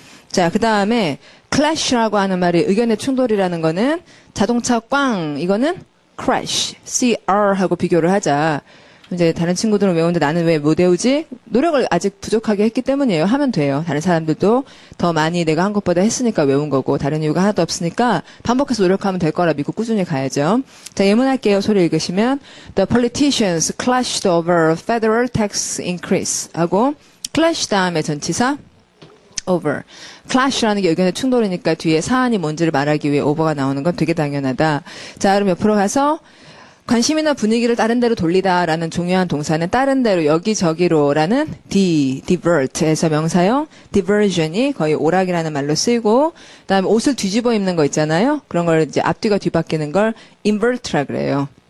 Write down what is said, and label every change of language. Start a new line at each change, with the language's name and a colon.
Korean: 자, 그 다음에 clash라고 하는 말이 의견의 충돌이라는 거는 자동차 꽝, 이거는 crash, CR하고 비교를 하자. 이제 다른 친구들은 외우는데 나는 왜 못 외우지? 노력을 아직 부족하게 했기 때문이에요. 하면 돼요. 다른 사람들도 더 많이 내가 한 것보다 했으니까 외운 거고 다른 이유가 하나도 없으니까 반복해서 노력하면 될 거라 믿고 꾸준히 가야죠. 자, 예문할게요. 소리 읽으시면
English: The politicians clashed over federal tax increase 하고 clash
Korean: 다음에 전치사
English: over.
Korean: clash라는 게 의견의 충돌이니까 뒤에 사안이 뭔지를 말하기 위해 over가 나오는 건 되게 당연하다. 자, 그럼 옆으로 가서 관심이나 분위기를 다른 데로 돌리다라는 중요한 동사는 다른 데로 여기저기로라는 divert에서 명사형 diversion이 거의 오락이라는 말로 쓰이고 그다음에 옷을 뒤집어 입는 거 있잖아요. 그런 걸 이제 앞뒤가 뒤바뀌는 걸 invert라 그래요.